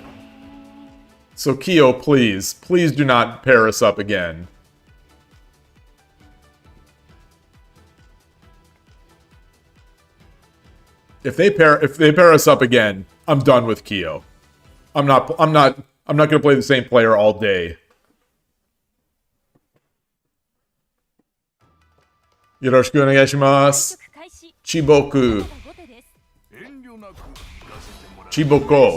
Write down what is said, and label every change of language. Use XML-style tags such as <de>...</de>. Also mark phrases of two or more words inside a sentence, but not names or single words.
<en>So KIOU, please do not pair us up again. If they pair us up again, I'm done with KIOU. I'm not gonna play the same player all day.</en> <ja>よろしくお願いします. Chiboku. Chiboko.</ja>